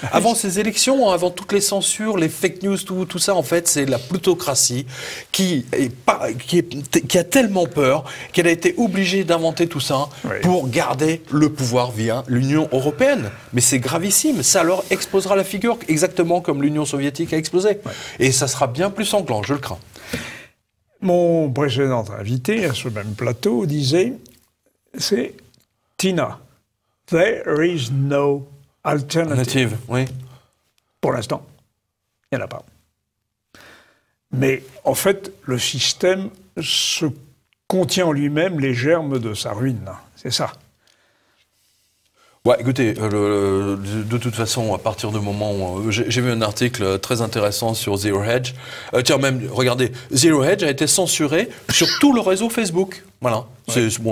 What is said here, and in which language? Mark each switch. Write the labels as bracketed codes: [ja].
[fr] Avant ces élections, avant toutes les censures, les fake news, tout ça, en fait, c'est la plutocratie qui a tellement peur qu'elle a été obligée d'inventer tout ça pour garder le pouvoir via l'Union européenne. Mais c'est gravissime. Ça leur explosera la figure, exactement comme l'Union soviétique a explosé. Ouais. Et ça sera bien plus sanglant, je le crains. Mon précédent invité à ce même plateau disait, c'est Tina. [en] There is no alternative. [fr] Oui. Pour l'instant, il n'y en a pas. Mais en fait, le système se contient en lui-même les germes de sa ruine. C'est ça. Ouais, écoutez, de toute façon, à partir du moment où j'ai vu un article très intéressant sur Zero Hedge, tiens, même, regardez, Zero Hedge a été censuré sur tout le réseau Facebook. Voilà. Ouais.